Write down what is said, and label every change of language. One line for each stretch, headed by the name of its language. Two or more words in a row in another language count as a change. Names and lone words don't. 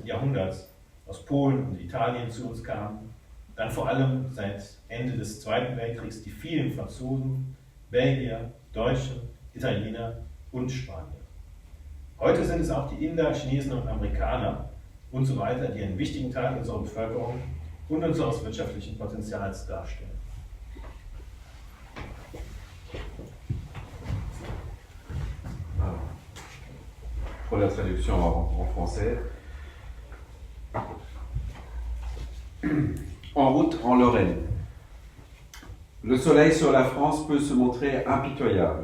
German: Jahrhunderts aus Polen und Italien zu uns kamen, dann vor allem seit Ende des Zweiten Weltkriegs die vielen Franzosen, Belgier, Deutschen, Italiener und Spanier. Heute sind es auch die Inder, Chinesen und Amerikaner und so weiter, die einen wichtigen Teil unserer Bevölkerung nutzungswirtschaftlichen Potenzials darstellen.
French: Pour la traduction en français. En route en Lorraine. Le soleil sur la France peut se montrer impitoyable.